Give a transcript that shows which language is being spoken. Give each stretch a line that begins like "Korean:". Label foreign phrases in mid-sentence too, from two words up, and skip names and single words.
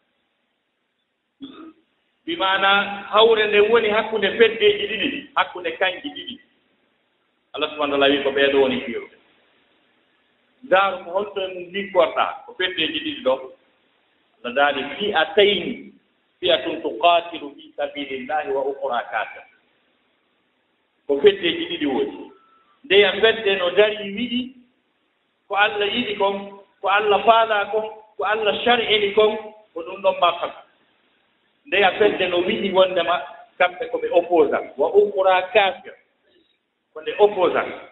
Fula: bimana hawre nde woni hakkunde feddeji ɗiɗi hakkunde kanji ɗiɗi
Arabic: الله سبحانه وتعالى
Fula: wi ko ɓeeɗo woni fiirde ndaaru ko holto en liggorɗaa ko feddeji ɗiɗi ɗo Allah daali
Arabic: فئتين فئة تقاتل في سبيل الله وأخرى كافرة
Fula: ko feddeji ɗiɗi woni ndeya fedde no dari wiɗi ko Allah yiɗi kon ko Allah faala kon ko Allah shar'ini kon ko ɗum ɗon makkat ndeya fedde no wiɗi wondema kamɓe ko ɓe opposant
Arabic: وأخرى كافرة
Fula: ko nde opposant